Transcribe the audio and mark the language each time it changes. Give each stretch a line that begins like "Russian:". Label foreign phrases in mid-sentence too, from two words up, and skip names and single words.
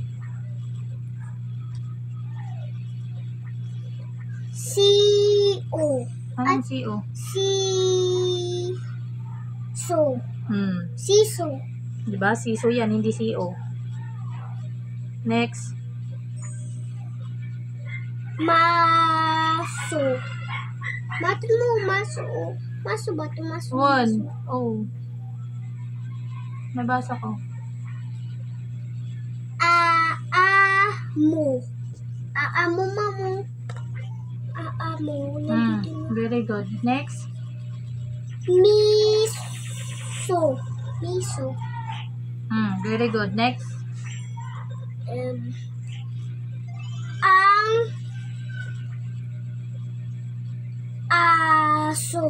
Filipino: C-O. Anong CO? So. Siso. Di ba? Siso yan, hindi CO. Next. Maso. Mato mo, maso. Maso ba ito? Maso. One. Oh. Nabasa ko. Aamo. Aamo, mamo. Aamo.
English: Very good. Next.
Filipino: Miso. Miso.
English: Very good. Next.
Filipino: Ang aso.